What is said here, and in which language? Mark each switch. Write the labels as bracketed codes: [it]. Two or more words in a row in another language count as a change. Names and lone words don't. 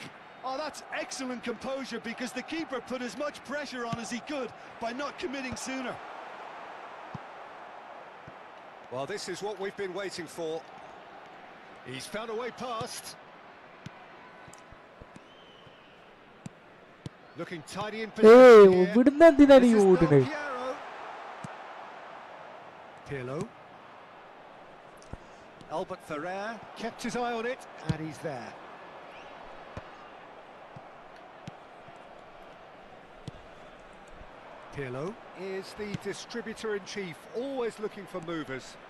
[en] Oh, that's excellent composure, because the keeper put as much pressure on as he could by not committing sooner. Well, this is what we've been waiting for. He's found a way past. Looking tidy in position here. [ml] ഇവിടുന്ന് എന്തിനാണ് ഈ [en] This is [ml] ഓടുന്നത്? [en] Del Piero. Pirlo. Albert Ferrer kept his eye on it, and he's there. Pirlo is the distributor-in-chief, always looking for movers.